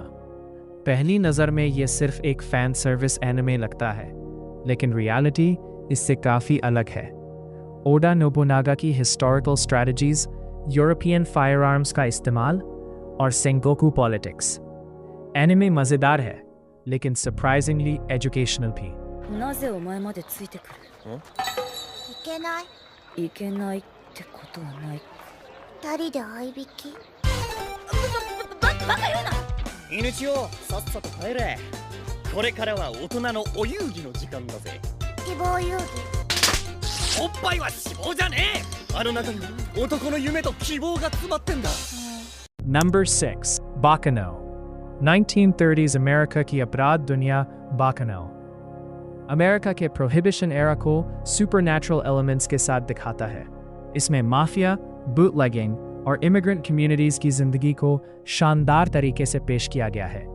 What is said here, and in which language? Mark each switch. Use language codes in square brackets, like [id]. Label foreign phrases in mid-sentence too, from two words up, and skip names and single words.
[hi] पहली नज़र में यह सिर्फ एक [en] fan service [hi] एनिमे लगता है लेकिन रियलिटी इससे काफ़ी अलग है। ओडा नोबुनागा की [en] historical strategies, European fire arms [hi] का इस्तेमाल और सेंगोकू पॉलिटिक्स। एनिमे मज़ेदार है लेकिन [en] surprisingly educational [hi] भी। [ja] なぜお前までついてくる？いけない。いけないってことはない。二人で相引き。バカ言うな。犬千代、さっさと帰れ。これからは大人のお遊戯の時間だぜ。希望遊戯。おっぱいは希望じゃねえ。あの中に男の夢と希望が詰まってんだ。 [en] Number 6, [hi] बाकानो। 1930s अमेरिका की अपराध दुनिया बाकानो अमेरिका के [en] prohibition era [hi] को [en] supernatural elements [hi] के साथ दिखाता है। इसमें माफिया, बूटलेगिंग और [en] immigrant communities [hi] की ज़िंदगी को शानदार तरीके से पेश किया गया है।